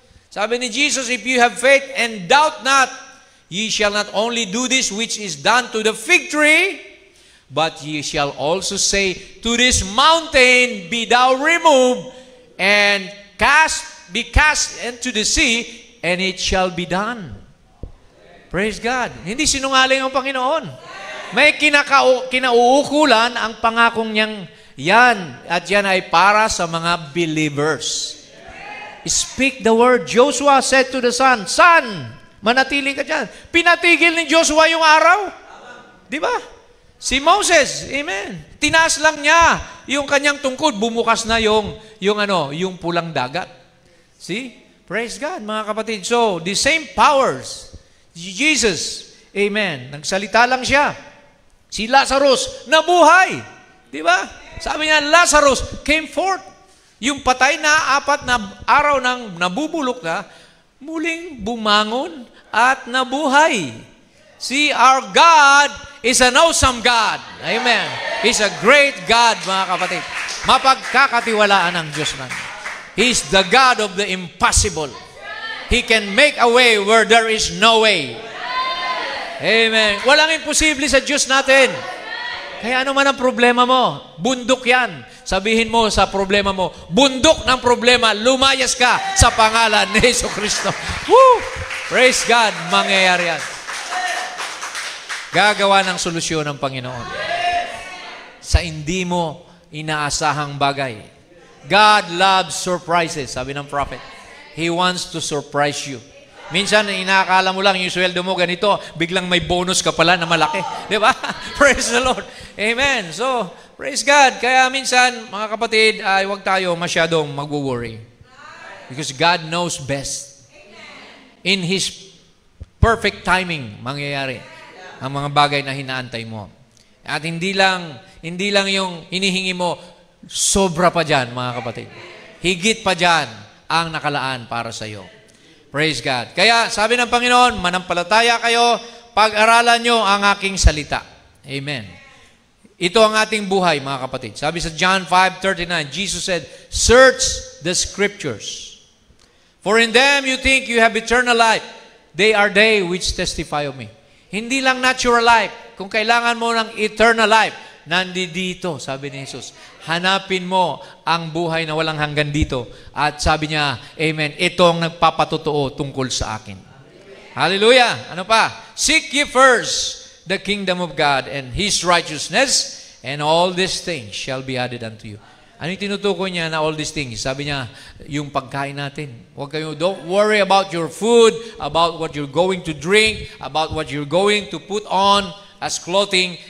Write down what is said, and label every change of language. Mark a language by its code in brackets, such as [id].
[tl] Sabi ni Jesus, [en] if you have faith and doubt not, ye shall not only do this which is done to the fig tree, but ye shall also say to this mountain, be thou removed, and be cast into the sea, and it shall be done. Praise God. [tl] Hindi sinungaling ang Panginoon. May kinauukulan ang pangakong niyang yan, at yan ay para sa mga believers. [en] Speak the word. Joshua said to the sun, Sun, [tl] manatili ka dyan. Pinatigil ni Joshua yung araw. Di ba? Si Moses, amen. Tinaas lang niya yung kanyang tungkod, bumukas na yung pulang dagat. See? [en] Praise God, mga kapatid. So, the same powers, Jesus, amen. [tl] Nagsalita lang siya. Si Lazarus, nabuhay. Di ba? Sabi niya, [en] Lazarus came forth. [tl] Yung patay na 4 na araw nang nabubulok na, muling bumangon at nabuhay. [en] See, our God is an awesome God. Amen. He's a great God, mga kapatid. [tl] Mapagkakatiwalaan ng Diyos natin. [en] He's the God of the impossible. He can make a way where there is no way. [tl] Amen. Walang imposible sa Diyos natin. Kaya ano man ang problema mo, bundok yan. Sabihin mo sa problema mo, bundok ng problema, lumayas ka sa pangalan ni Jesucristo. Woo! Praise God, mangyayari yan. Gagawa ng solusyon ng Panginoon sa hindi mo inaasahang bagay. [en] God loves surprises, [tl] sabi ng prophet. [en] He wants to surprise you. [tl] Minsan, inaakala mo lang yung sweldo mo ganito, biglang may bonus ka pala na malaki. Di ba? [en] Praise the Lord. [tl] Amen. [en] So, praise God. [tl] Kaya minsan, mga kapatid, ay huwag tayo masyadong mag-worry. [en] Because God knows best. In His perfect timing, [tl] mangyayari ang mga bagay na hinaantay mo. At hindi lang yung hinihingi mo, sobra pa dyan, mga kapatid. Higit pa dyan ang nakalaan para sa iyo. Praise God. Kaya sabi ng Panginoon, manampalataya kayo, pag-aralan nyo ang aking salita. Amen. Ito ang ating buhay, mga kapatid. Sabi sa [en] John 5:39, Jesus said, search the Scriptures. For in them you think you have eternal life. They are they which testify of me. [tl] Hindi lang natural life. Kung kailangan mo ng eternal life, nandito, sabi ni Jesus. Hanapin mo ang buhay na walang hanggan dito. At sabi niya, amen, ito ang nagpapatotoo tungkol sa akin. Hallelujah! Ano pa? [en] Seek ye first the kingdom of God and His righteousness, and all these things shall be added unto you. [tl] Ano yung tinutukoy niya na [en] all these things? [tl] Sabi niya, yung pagkain natin. [en] Don't worry about your food, about what you're going to drink, about what you're going to put on as clothing.